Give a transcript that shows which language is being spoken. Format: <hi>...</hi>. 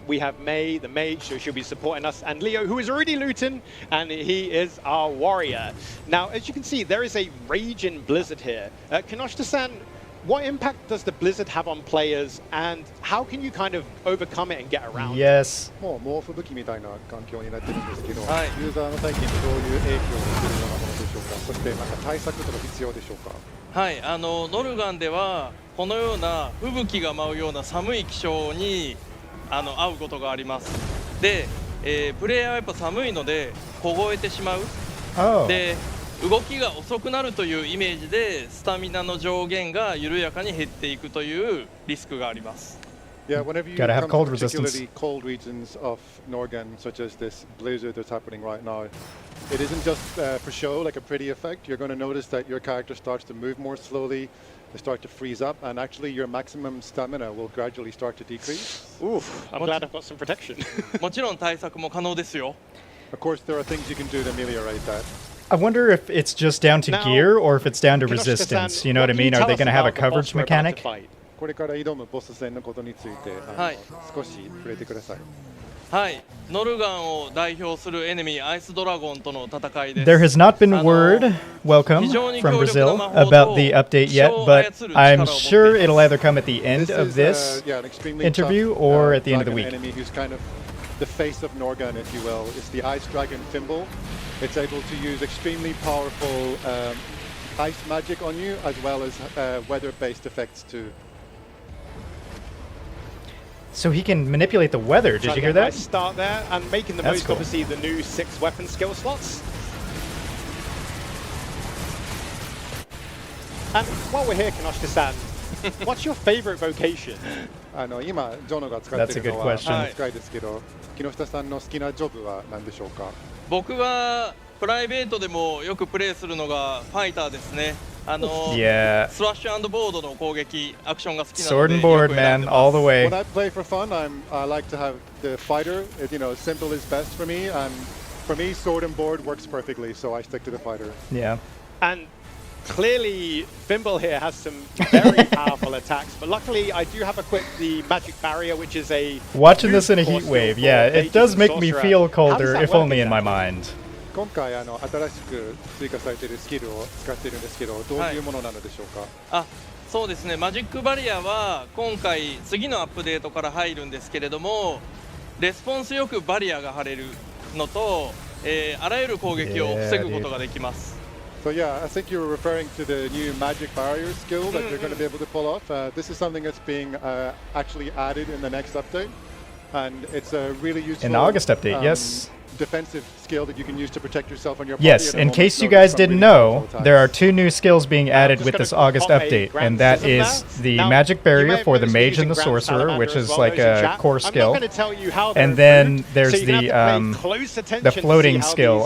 <en>We have May, the mage, so she'll be supporting us, and Leo, who is already looting, and he is our warrior. Now, as you can see, there is a raging blizzard here. Kinoshita-san, what impact does the blizzard have on players, and how can you kind of overcome it and get around it? Yes.</en> <ja>もう吹雪みたいな環境になってるんですけど、ユーザーの体験にどういう影響をするようなものでしょうか。そしてなんか対策とか必要でしょうか。はい、ノルガンではこのような吹雪が舞うような寒い気象に遭うことがあります。で、プレイヤーはやっぱ寒いので凍えてしまう。で、動きが遅くなるというイメージでスタミナの上限が緩やかに減っていくというリスクがあります。</ja> <en>Yeah, whenever you come to particularly cold regions of Norgan, such as this blizzard that's happening right now, it isn't just for show, like a pretty effect. You're going to notice that your character starts to move more slowly, they start to freeze up, and actually your maximum stamina will gradually start to decrease. Oof, I'm glad I've got some protection.</en> <ja>もちろん対策も可能ですよ。</ja> <en>Of course, there are things you can do to ameliorate that. I wonder if it's just down to gear or if it's down to resistance. You know what I mean? Are they going to have a coverage mechanic?</en> <ja>これから挑むボス戦のことについて少し触れてください。はい、ノルガンを代表するエネミーアイスドラゴンとの戦いです。</ja> <en>There has not been word, welcome, from Brazil about the update yet, but I'm sure it'll either come at the end of this interview or at the end of the week. Enemy who's kind of the face of Norgan, if you will, is the Ice Dragon Fimble. It's able to use extremely powerful ice magic on you, as well as weather-based effects too. So he can manipulate the weather. Did you hear that? Nice start there, and making the most, obviously, the new 6 weapon skill slots. And while we're here, Kinoshita-san, what's your favorite vocation?</en> <ja>今ジョノが使っているのは使いですけど、木下さんの好きなジョブは何でしょうか？僕はプライベートでもよくプレイするのがファイターですね。スラッシュ&ボードの攻撃、アクションが好きなので。</ja> <en>Sword and board, man, all the way. When I play for fun, I like to have the fighter. You know, simple is best for me, and for me, sword and board works perfectly, so I stick to the fighter. Yeah. And Clearly, Thimble here has some very powerful attacks, but luckily I do have the magic barrier, which is a... Watching this in a heat wave, yeah, it does make me feel colder, if only in my mind.</en> <ja>今回新しく追加されているスキルを使っているんですけど、どういうものなのでしょうか。そうですね、マジックバリアは今回次のアップデートから入るんですけれども、レスポンスよくバリアが張れるのと、あらゆる攻撃を防ぐことができます。</ja> <en>So yeah, I think you were referring to the new magic barrier skill that you're going to be able to pull off. This is something that's being actually added in the next update, and it's a really useful in the August update. Yes. Defensive skill that you can use to protect yourself on your party. Yes, in case you guys didn't know, there are 2 new skills being added with this August update, and that is the magic barrier for the mage and the sorcerer, which is like a core skill, and then there's the floating skill.</en>